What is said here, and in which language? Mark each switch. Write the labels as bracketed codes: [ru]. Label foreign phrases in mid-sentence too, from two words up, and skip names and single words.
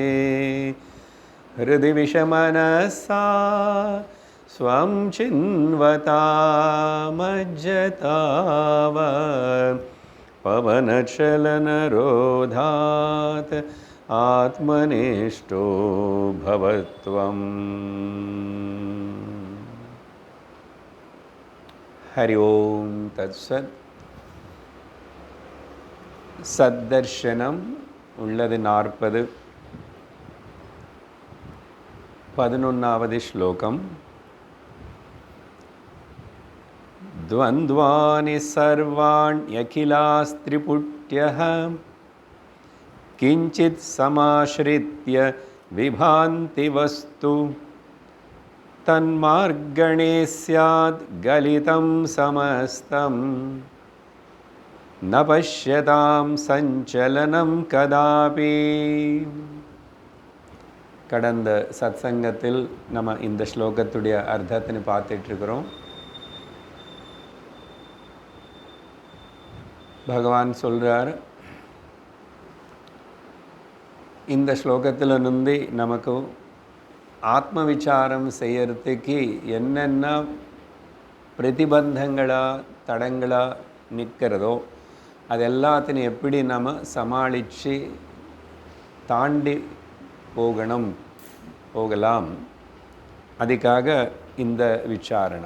[sa] हृदि विषमनसा स्वं चिन्वतामज्जताव पवनचलनरोधात् आत्मनिष्ठो भवत्वम्। हरि ओम तत्सत्। [ta] सद्दर्शनम உள்ளது 40. 11வது ஸ்லோகம். [sa] द्वन्द्वानि सर्वाण्यखिलास्त्रिपुट्यः किञ्चित् समाश्रित्य विभान्ति वस्तु तन्मार्गणे स्याद् गलितं समस्तं न पश्यतां सञ्चलनं कदापि। [ta] கடந்த சத்சங்கத்தில் நம்ம இந்த ஸ்லோகத்துடைய அர்த்தத்தை பார்த்துட்டு இருக்கிறோம். பகவான் சொல்றார், இந்த ஸ்லோகத்தில் இருந்து நமக்கு ஆத்ம விசாரம் செய்யறதுக்கு என்னென்ன பிரதிபந்தங்களா தடங்களா நிற்கிறதோ அது எல்லாத்தையும் எப்படி நம்ம சமாளித்து தாண்டி போகலாம், அதுக்காக இந்த விசாரணம்.